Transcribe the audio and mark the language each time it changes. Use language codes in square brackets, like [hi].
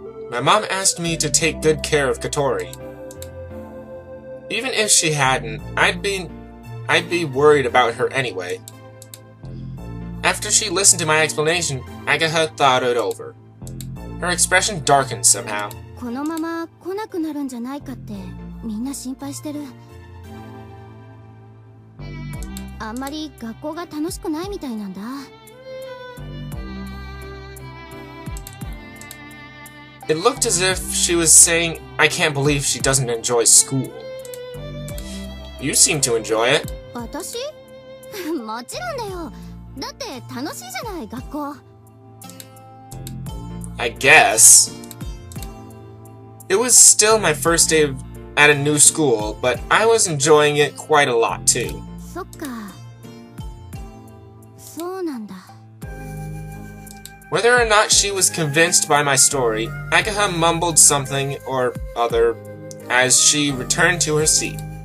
[en] My mom asked me to take good care of Katori. Even if she hadn't, I'd be worried about her anyway. After she listened to my explanation, Agaha thought it over. Her expression darkened somehow. [ja] このまま来なくなるんじゃないかってみんな心配してる。あんまり学校が楽しくないみたいなんだ。 [en] It looked as if she was saying, I can't believe she doesn't enjoy school. You seem to enjoy it. [ja] 私？もちろんだよ。だって楽しいじゃない学校。 [en] I guess. It was still my first day at a new school, but I was enjoying it quite a lot too. [ja] そっか。そうなんだ。 [en] Whether or not she was convinced by my story, Agaha mumbled something or other as she returned to her seat.